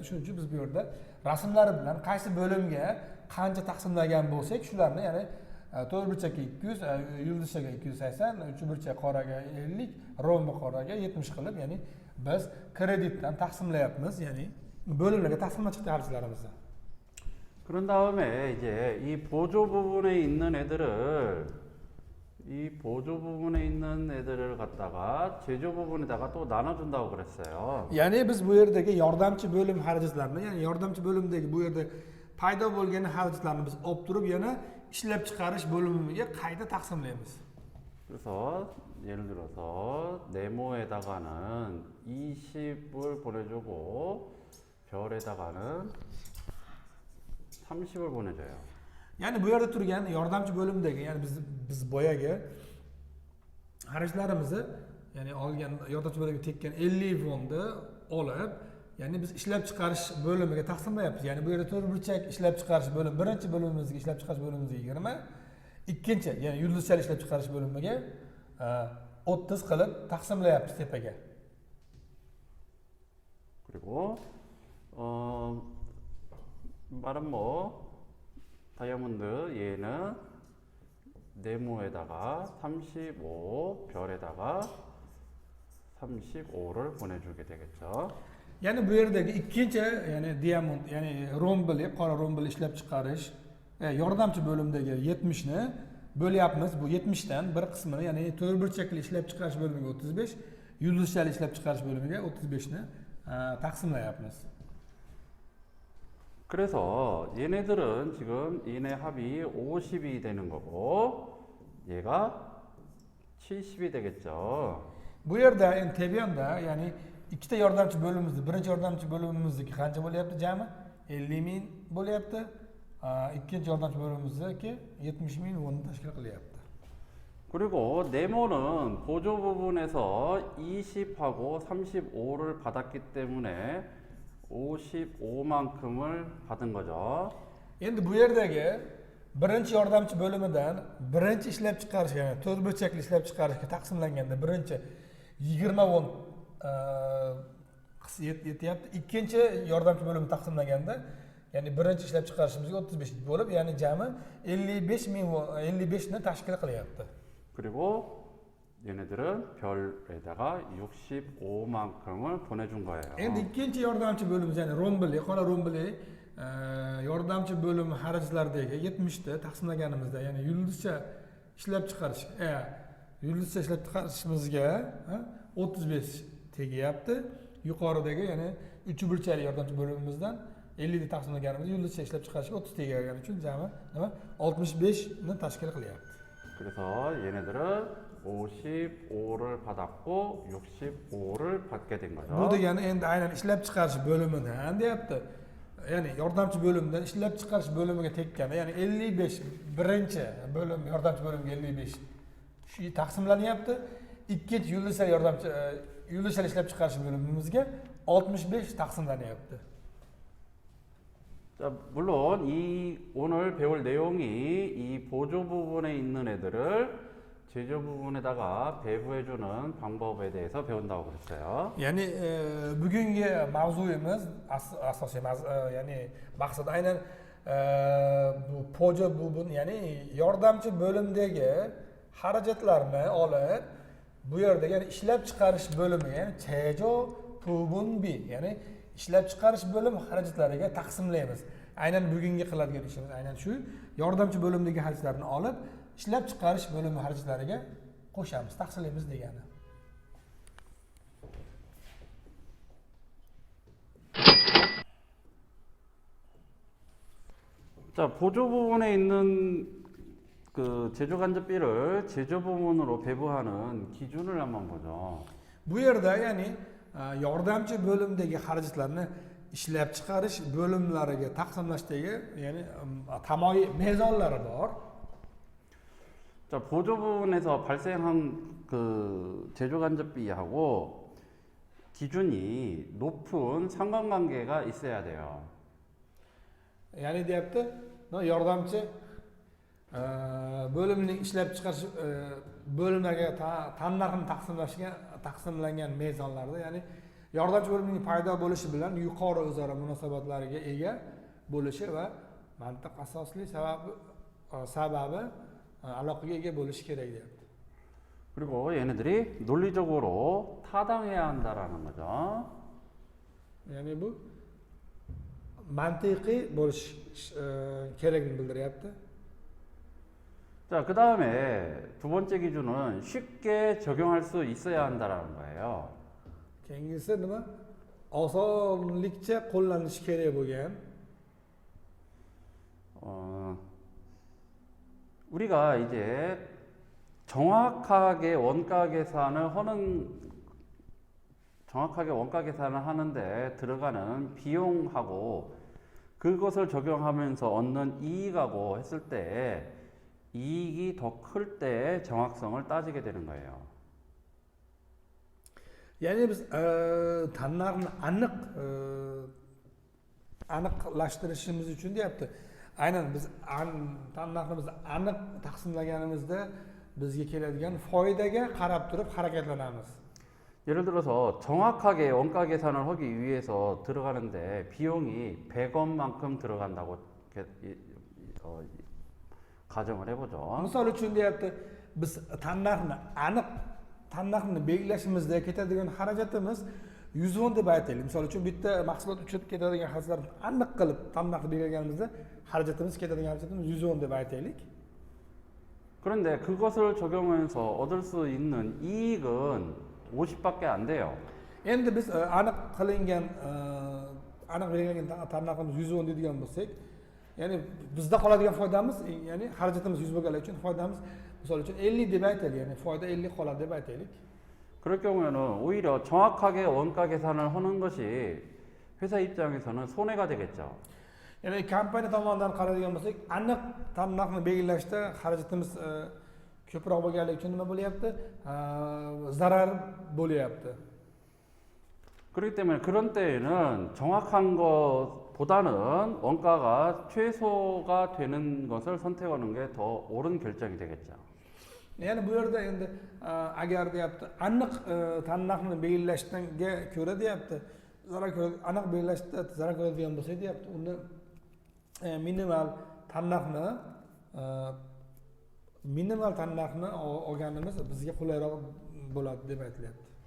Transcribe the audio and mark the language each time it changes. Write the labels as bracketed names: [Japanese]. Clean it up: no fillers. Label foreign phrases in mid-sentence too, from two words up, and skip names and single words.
[Uzbek] Shuning uchun biz bu yerda rasmlari bilan qaysi bo'limga qancha taqsimlagan bo'lsak, shularni, ya'ni to'rt burchakka 200, yulduzchaga 280, uch burchak qoraga 50, rombi qoraga 70 qilib, ya'ni biz kreditdan taqsimlayapmiz, ya'ni bo'limlarga taqsimlab chiqdik xarajlarimizni. [Korean] 그런 다음에 이제 이 보조 부분에 있는 애들을 갖다가 제조 부분에다가 또 나눠준다고 그랬어요. [Uzbek] Ya'ni biz bu yerdagi yordamchi bo'lim xarajatlarini, ya'ni yordamchi bo'limdagi bu yerda paydo bo'lgan xarajatlarni biz olib turib, yana ishlab chiqarish bo'limiga qayta taqsimlaymiz. [Korean] 그래서 예를 들어서 네모에다가는 20을 보내주고 별에다가는 30을 보내줘요. [Uzbek] Ya'ni bu yerda turgan yordamchi bo'limdagi, ya'ni biz boyagi xarajlarimizni, ya'ni olgan yordamchi bo'limga tekkan 50 fonni olib, ya'ni biz ishlab chiqarish bo'limiga taqsimlayapmiz. Ya'ni bu yerda to'rt burchak ishlab chiqarish bo'lim, birinchi bo'limimizga ishlab chiqarish bo'limimizga 20, ikkinchi, ya'ni yulduzchali ishlab chiqarish bo'limiga 30 qilib taqsimlayapmiz tepaga. [Korean] 그리고 말은 뭐 다이아몬드 얘는 네모에다가 35, 별에다가 35를 보내주게 되겠죠. [Uzbek] Ya'ni bu yerdagi ikkinchi, ya'ni diamond, ya'ni rombli, qora rombli ishlab chiqarish yordamchi bo'limdagi 70 ni bo'lyapmiz. Bu 70 dan bir qismini, ya'ni to'rt burchakli ishlab chiqarish bo'limiga 35, yulduzchali ishlab chiqarish bo'limiga 35 ni taqsimlayapmiz. [Korean] 그래서 얘네들은 지금 얘네 합이 50이 되는 거고 얘가 70이 되겠죠. [Uzbek] Bu yerda endi tebiyonda, ya'ni ikkita yordamchi bo'limimizni, birinchi yordamchi bo'limimizniki qancha bo'lyapti jami? 50 ming bo'lyapti. Ikkinchi yordamchi bo'limimizniki 70 ming wonni tashkil qilyapti. [Korean] 그리고 네모는 보조 부분에서 20하고 35를 받았기 때문에 55만큼을 받은 거죠. [Uzbek] Endi bu yerdagi birinchi yordamchi bo'limidan birinchi ishlab chiqarish, ya'ni to'rt burchakli ishlab chiqarishga taqsimlanganda birinchi 20 won yetyapti. Ikkinchi yordamchi bo'limi taqsimlaganda, ya'ni birinchi ishlab chiqarishimizga 35 bo'lib, ya'ni jami 55 ni tashkil qilyapti. [Korean] 그리고 얘네들은 별에다가 65만큼을 보내준 거예요. [Uzbek] Endi ikkinchi yordamchi bo'limiz, ya'ni rombli, qora rombli yordamchi bo'lim xarajatlaridagi 70 ta taqsimlaganimizda, ya'ni yulduzcha ishlab chiqarish, yulduzcha ishlab chiqarishimizga 35 tegyapti. Yuqoridagi, ya'ni 3 burchali yordamchi bo'limimizdan 50 ta taqsimlaganimizda yulduzcha ishlab chiqarishga 30 tegayotgani uchun jami nima 65 ni tashkil qilyapti. [Korean] 그래서 얘네들은 55를 받았고 65를 받게 된 거죠. [Uzbek] Bu degani endi aynan ishlab chiqarish bo'limidan deyapti. Ya'ni yordamchi bo'limdan ishlab chiqarish bo'limiga tekkani, ya'ni 55 birinchi bo'lim yordamchi bo'limiga 55 shu taqsimlanyapti. Ikkinchi yulduzchali ishlab chiqarish bo'limimizga 65 taqsimlanyapti. [Korean] 자, 물론 이 오늘 배울 내용이 이 보조 부분에 있는 애들을 제조 부분에다가 배부해주는 방법에 대해서 배운다고 그랬어요. [Uzbek] Ya'ni bugungi mavzuyimiz asosiy ya'ni maqsad aynan bu [Korean] 보조 부분, [Uzbek] ya'ni yordamchi bo'limdagi xarajatlarni olib bu yerda, ya'ni ishlab chiqarish bo'limi, ya'ni [Korean] 제조 부분 [Uzbek] bi, ya'ni ishlab chiqarish bo'lim xarajatlariga taqsimlaymiz. Aynan bugungi qiladigan ishimiz aynan shu, yordamchi bo'limdagi xarajatlarni olib ishlab chiqarish bo'limi xarajatlariga qo'shamiz, taqsimlaymiz degani. [Korean] 자, 보조 부분에 있는 그 제조 간접비를 제조 부분으로 배부하는 기준을 한번 보죠. [Uzbek] Bu yerda, ya'ni yordamchi bo'limdagi xarajatlarni ishlab chiqarish bo'limlariga taqsimlashdagi, ya'ni tamoyiy mezonlari bor. [Korean] 자, 보조 부분에서 발생한 그 제조간접비하고 기준이 높은 상관관계가 있어야 돼요. [Uzbek] ya'ni deyapti yordamchi bo'limning ishlab chiqarish bo'limlariga tannarxni taqsimlangan mezonlarda, ya'ni yordamchi bo'limning paydo bo'lishi bilan yuqori o'zaro munosabatlariga ega bo'lishi va mantiq asosli sababi aloqaga ega bo'lishi kerak deyapti. [Korean] 그리고 얘네들이 논리적으로 타당해야 한다라는 거죠. [Uzbek] ya'ni bu mantiqiy bo'lish kerakligini bildiryapti. [Korean] 자, 그 다음에 두 번째 기준은 쉽게 적용할 수 있어야 한다라는 거예요. [Uzbek] keyingisi nima? Osonlikcha qo'llanishi kerak bo'lgan. [Korean] 우리가 이제 정확하게 원가 계산을 하는데 들어가는 비용하고 그것을 적용하면서 얻는 이익하고 했을 때 이익이 더 클 때 정확성을 따지게 되는 거예요. [Uzbek] ya'ni biz tannarxni aniqlashtirishimiz uchun deyapti. Aynan biz tannarximizni aniq taqsimlaganimizda bizga keladigan foydaga qarab turib harakatlanamiz. [Korean] 예를 들어서 정확하게 원가 계산을 하기 위해서 들어가는데 비용이 100원만큼 들어간다고 가정을 해보죠. [Uzbek] Misol uchun deyapti, biz tannarxni belgilashimizda ketadigan xarajatimiz 100 won deb aytaylik. Misol uchun bitta mahsulot uchun ketadigan xarajatlarni aniq qilib tannarxni belgilaganimizda xarajatimiz ketadigan xarajatimiz 100 won deb aytaylik. [Korean] 그런데 그것을 적용하면서 얻을 수 있는 이익은 50밖에 안 돼요. [Uzbek] Endi biz aniq qilingan aniq belgilangan tannarximiz 100 won deydigan bo'lsak, ya'ni bizda qoladigan foydamiz, ya'ni xarajatimiz 100 bo'lganligi uchun foydamiz misol uchun 50 deb aytaylik, ya'ni foyda 50 qoladi deb aytaylik. [Korean] 그럴 경우에는 오히려 정확하게 원가 계산을 하는 것이 회사 입장에서는 손해가 되겠죠. [Uzbek] Ya'ni kompaniya tomonidan qaraydigan bo'lsak, aniq tannarxni belgilashda xarajatimiz ko'proq bo'lganligi uchun nima bo'lyapti? Zarar bo'lyapti. [Korean] 그렇기 때문에 그런 때에는 정확한 것보다는 원가가 최소가 되는 것을 선택하는 게 더 옳은 결정이 되겠죠. [Uzbek] Ya'ni bu yerda endi agar deyapti, aniq tannarxni belgilashga ko'ra deyapti, aniq belgilashda zarar ko'radigan bo'lsa deyapti, unda minimal tannarxni olganimiz bizga qulayroq bo'ladi deb aytilyapti.